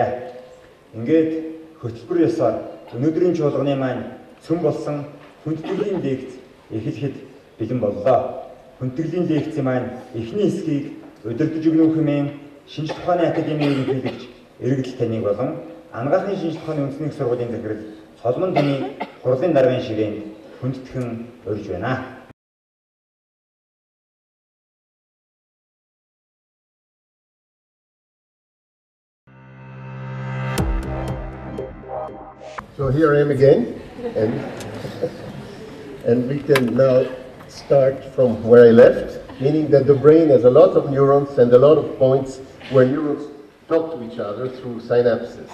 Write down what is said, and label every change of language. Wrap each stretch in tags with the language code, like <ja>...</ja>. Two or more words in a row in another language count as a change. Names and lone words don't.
<mn>Ингээд хөтөлбөр ёсоор өнөөдрийн чуулганы маань цөм болсон хүндэтгэлийн лекц эхлэхэд бэлэн боллоо. Хүндэтгэлийн лекцийн маань эхний хэсгийг удирдах өгнөх хэмээн шинжилгээ ухааны академийн ерөнхийлөгч Эргэл Таныг болон анагаахын шинжилгээ ухааны үндэсний сургуулийн захирал Соломон Танийг хурлын даргын ширээнд хүндэтгэн урьж байна.</mn> <en>So here I am again, and we can now start from where I left, meaning that the brain has a lot of neurons and a lot of points where neurons talk to each other through synapses.</en>